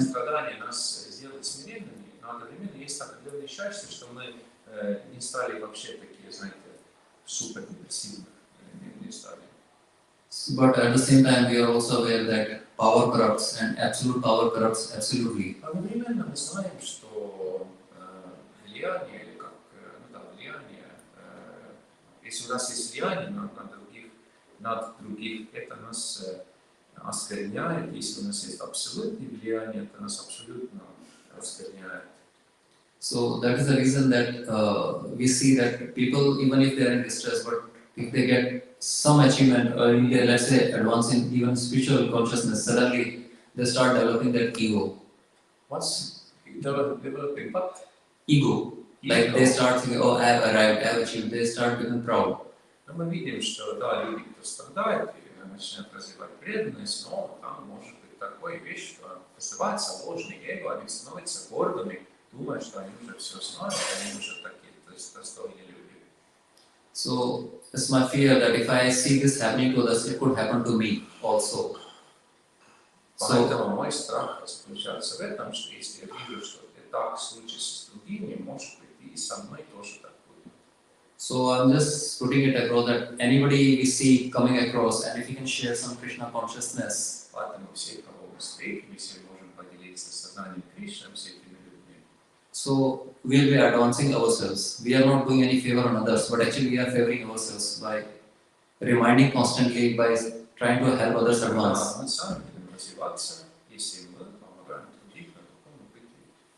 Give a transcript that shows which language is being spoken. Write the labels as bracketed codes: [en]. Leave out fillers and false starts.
[ru] страдания нас сделают смиренными, но одновременно есть определенное счастье, что мы не стали вообще такие, знаете, супер депрессивных, не стали. [en] But at the same time, we are also aware that power corrupts and absolute power corrupts absolutely. [ru] Одновременно мы знаем, что влияние, или как, влияние, если у нас есть влияние над других, это нас оскверняет. Если у нас есть абсолютное влияние, это нас абсолютно оскверняет. [en] So that is the reason that we see that people, even if they are in distress, but if they get some achievement or in their, let's say, advancing even spiritual consciousness, suddenly they start developing that ego. What's developing what? Ego. Like they start thinking, oh, I have arrived, I have achieved. They start becoming proud. [ru] Но мы видим, что да, люди, кто страдает, начинают развивать преданность, но там может быть такая вещь, что развивается ложный эго, они становятся гордыми, думая, что они уже все знают, они уже такие достойные люди. [en] So it's my fear that if I see this happening to others, it could happen to me also. [ru] Поэтому мой страх заключается в этом, что если я вижу, что это так случится с другими, может быть и со мной тоже так будет. [en] So I'm just putting it across that anybody we see coming across, and if you can share some Krishna consciousness, [ru] Поэтому все, кого мы встретим, все можем поделиться сознанием Кришны с этими людьми. [en] so we'll be advancing ourselves. We are not doing any favor on others, but actually we are favoring ourselves by reminding constantly, by trying to help others advance. [ru] Да, мы сами будем развиваться, если мы помогаем другим на духовном пути.